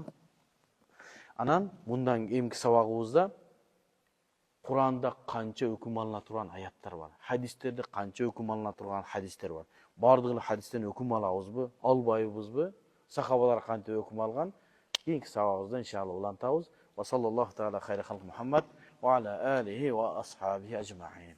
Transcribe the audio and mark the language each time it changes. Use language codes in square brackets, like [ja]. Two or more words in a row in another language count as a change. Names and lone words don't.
[ky] Анан мындан эмки сабагыбызда Куранда канча өкүм алына турган аяттар бар. Хадистерде канча өкүм алына турган хадистер бар. Бардыгы хадистен өкүм алабызбы, албайбызбы? Сахабалар кантип өкүм алган? Кийинки сабагыбызда иншалла улантабыз. [ar] وصلى الله تعالى خير خلق محمد وعلى آله وأصحابه أجمعين.